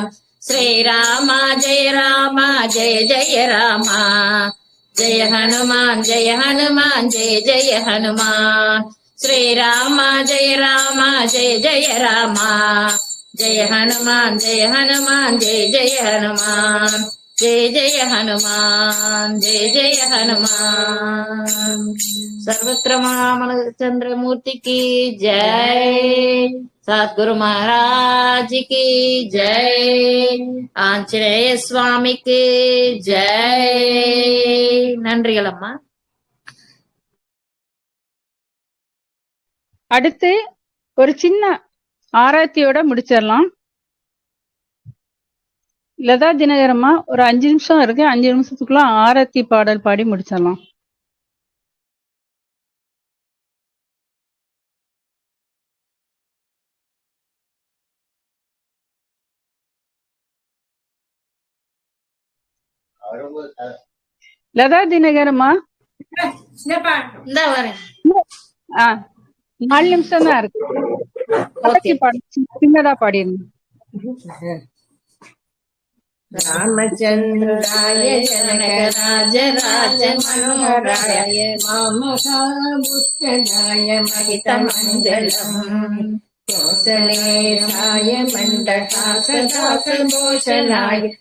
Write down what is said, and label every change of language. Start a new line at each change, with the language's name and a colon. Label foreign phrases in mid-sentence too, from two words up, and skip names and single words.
Sanskrit: श्रीराम जय राम जय जय राम. जय हनुमान जय हनुमान जय जय हनुमान. श्रीराम जय राम जय जय राम. जय हनुमान जय हनुमान जय जय हनुमान. जय जय हनुमान, जय जय हनुमान।
Hindi: सर्वत्र चंद्रमूर्ति की जय, सद्गुरु महाराज की जय, आंजनेय स्वामी की जय।
Tamil: நன்றிகள் அம்மா. அடுத்து ஒரு சின்ன ஆராய்ச்சியோட முடிச்சிடலாம். லதா தினகரம்மா ஒரு 5 நிமிஷம் இருக்கு, 5 நிமிஷத்துக்குள்ள ஆரத்தி பாடல் பாடி முடிச்சிடலாம். லதா தினகரம்மா இந்த வரேன். 4 நிமிஷம் தான் இருக்கு. ஆரத்தி பாடி சின்னதா பாடிருங்க.
Sanskrit: रामचंद्राय जनकराज राज मनोहराय मामकाबुद्धनाय महितमंगलम् कौसलेशाय मण्डकासदासभूषणाय